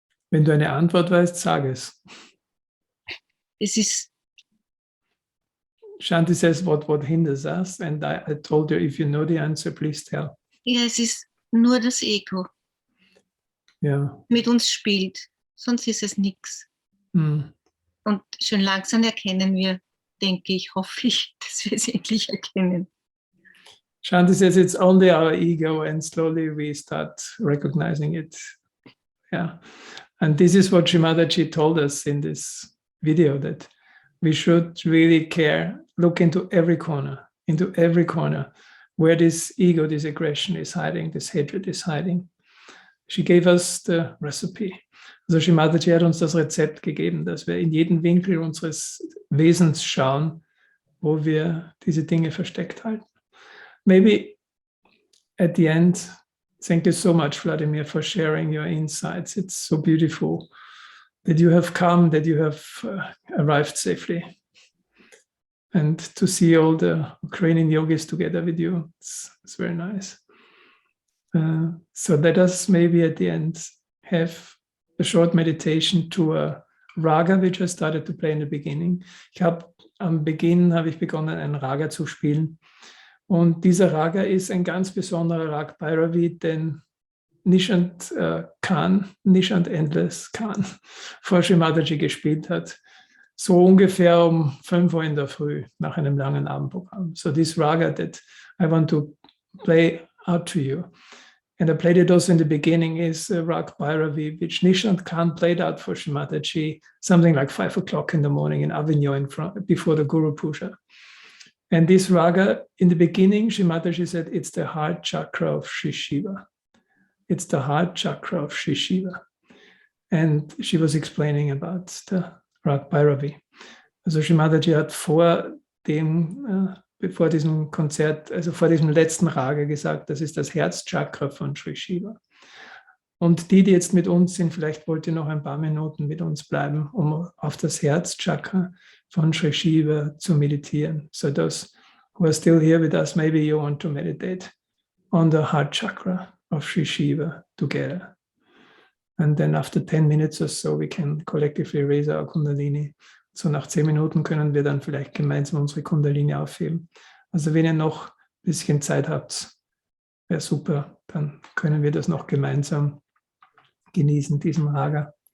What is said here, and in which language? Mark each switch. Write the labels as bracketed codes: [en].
[de] Wenn du eine Antwort weißt, sag es. Es ist, [en] Shanti says, what hinders us? And I told you, if you know the answer, please tell. [de] ja, es ist nur das Ego, Ja. mit uns spielt. Sonst ist es nichts. Hm. Und schon langsam erkennen wir, denke ich, hoffe ich, dass wir es endlich erkennen. [en] Shanti says it's only our ego, and slowly we start recognizing it. Yeah. And this is what Shri Mataji told us in this video, that we should really care, look into every corner where this ego, this aggression is hiding, this hatred is hiding. She gave us the recipe. [de] Also Shri Mataji hat uns das Rezept gegeben, dass wir in jeden Winkel unseres Wesens schauen, wo wir diese Dinge versteckt halten. [en] Maybe at the end, thank you so much, Vladimir, for sharing your insights. It's so beautiful that you have come, that you have arrived safely. And to see all the Ukrainian yogis together with you, it's very nice. So let us maybe at the end have a short meditation to a raga, which I started to play in the beginning. [de] Am Beginn habe ich begonnen, ein Raga zu spielen. Und dieser Raga ist ein ganz besonderer Rag Bhairavi, den Nishant Khan, Nishant Endless Khan, vor Shri Mataji gespielt hat. So ungefähr um 5 Uhr in der Früh nach einem langen Abendprogramm. [en] So this Raga that I want to play out to you. And I played it also in the beginning is Rag Bhairavi, which Nishant Khan played out for Shri Mataji, something like 5 o'clock in the morning in Avignon before the Guru Puja. And this raga, in the beginning, Shri Mataji said, it's the heart chakra of Shri Shiva. It's the heart chakra of Shri Shiva. And she was explaining about the Rag Bhairavi. [de] Also Shrimadaji hat vor diesem Konzert, also vor diesem letzten Raga gesagt, das ist das Herzchakra von Sri Shiva. Und die jetzt mit uns sind, vielleicht wollt ihr noch ein paar Minuten mit uns bleiben, um auf das Herzchakra von Sri Shiva zu meditieren. [en] So those who are still here with us, maybe you want to meditate on the heart chakra of Sri Shiva together. And then after 10 minutes or so, we can collectively raise our Kundalini. [de] So nach 10 Minuten können wir dann vielleicht gemeinsam unsere Kundalini aufheben. Also wenn ihr noch ein bisschen Zeit habt, wäre super, dann können wir das noch gemeinsam genießen, diesen Raga.